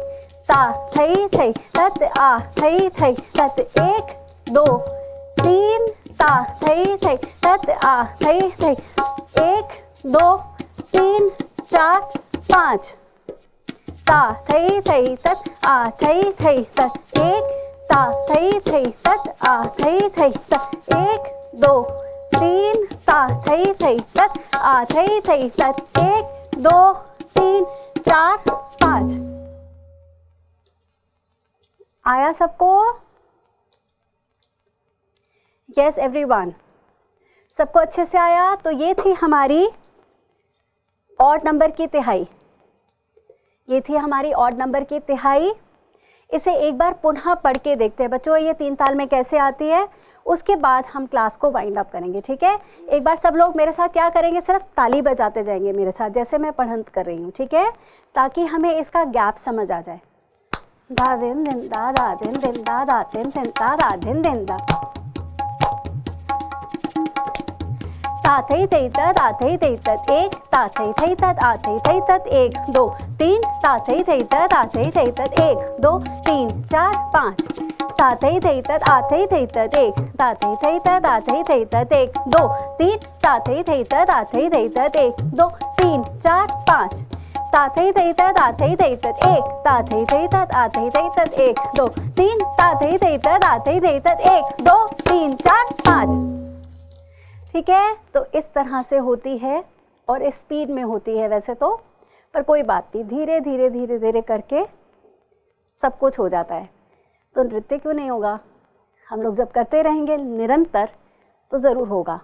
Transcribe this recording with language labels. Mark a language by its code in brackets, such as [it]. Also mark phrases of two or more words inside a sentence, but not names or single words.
[hi] ता थई थई तत आ थई थई तत 1 2 3, ता थई थई तत आ थई थई 1 2 3 4 5, ता थई थई तत आ थई थई तत 1, ता थई थई तत आ थई थई तत 1 2 3, ता थई थई तत आ थई थई तत 1 2 3 4 5। आया सबको? [en] yes everyone, [hi] सबको अच्छे से आया? तो ये थी हमारी [en] odd number [hi] की तिहाई, ये थी हमारी [en] odd number [hi] की तिहाई। इसे एक बार पुनः पढ़ के देखते हैं बच्चों, ये 3 ताल में कैसे आती है, उसके बाद हम क्लास को [en] wind up [hi] करेंगे, ठीक है। एक बार सब लोग मेरे साथ क्या करेंगे, सिर्फ ताली बजाते जाएंगे मेरे साथ, जैसे मैं पढ़ंत कर रही हूँ, ठीक है, ताकि हमें इसका गैप समझ आ जाए। दा दिन दिन दा दा दिन दिन दा दा दिन दिन दा दा दिन दिन दा, ता थई थई तत आ थई थई तत 1, ता थई थई तत आ थई थई तत 1 2 3, ता थई थई तत आ थई थई तत 1 2 3 4 5, ता थई थई तत आ थई थई तत 1, ता थई थई तत आ थई थई तत 1 2 3, ता थई थई तत आ थई थई तत 1 2 3 4 5, ता थई थई तत आ थई थई तत 1, ता थई थई तत आ थई थई तत 1 2 3, ता थई थई तत आ थई थई तत 1 2 3 4 5, ठीक है। तो इस तरह से होती है और इस स्पीड में होती है वैसे तो, पर कोई बात नहीं, धीरे धीरे धीरे धीरे करके सब कुछ हो जाता है। तो नृत्य क्यों नहीं होगा, हम लोग जब करते रहेंगे निरंतर तो ज़रूर होगा।